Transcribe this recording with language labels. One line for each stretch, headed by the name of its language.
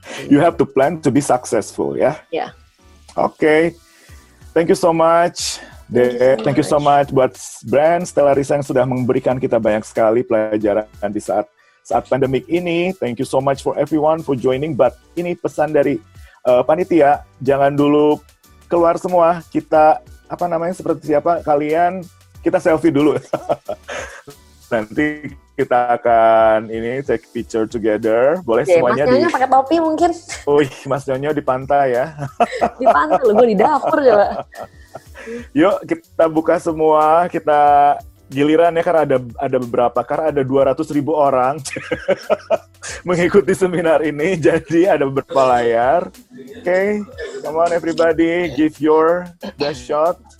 English: You have to plan to be successful, ya? Yeah. Okay. Thank you so much.
Indonesian: Thank you so much buat brand Stellarisa yang sudah memberikan kita banyak sekali pelajaran di saat pandemik ini.
English: Thank you so much for everyone for joining.
Indonesian: But ini pesan dari panitia, jangan dulu keluar semua. Kita seperti siapa? Kita selfie dulu. Nanti kita akan
English: take picture together.
Indonesian: Boleh semuanya. Mas Nyonyo pakai topi mungkin. Mas Nyonyo di pantai ya. Di pantai, gue di dapur coba. Yuk kita buka semua, kita giliran ya, karena ada beberapa, karena ada 200.000 orang mengikuti seminar ini, jadi ada beberapa layar.
English: Okay, come on everybody, give your best shot.